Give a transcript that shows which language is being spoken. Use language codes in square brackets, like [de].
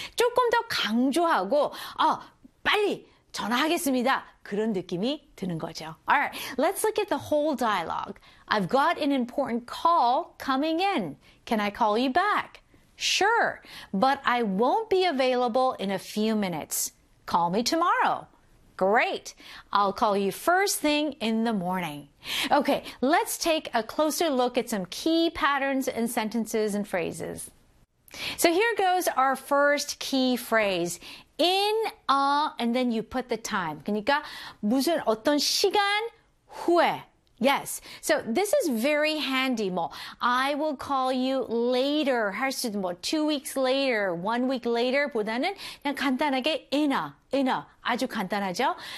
[ko] 조금 더 강조하고 빨리 전화하겠습니다. 그런 느낌이 드는 거죠. [en] All right, let's look at the whole dialogue. I've got an important call coming in. Can I call you back? Sure, but I won't be available in a few minutes. Call me tomorrow. Great. I'll call you first thing in the morning. Okay, let's take a closer look at some key patterns and sentences and phrases. So here goes our first key phrase. In a, and then you put the time. [ko] 그러니까 무슨 어떤 시간 후에. [en] Yes. So this is very handy. 뭐, I will call you later. [ko] 할 수도 뭐, [en] 2 weeks later, 1 week later [ko] 보다는 그냥 간단하게 [en] in a. [ko] 아주 간단하죠?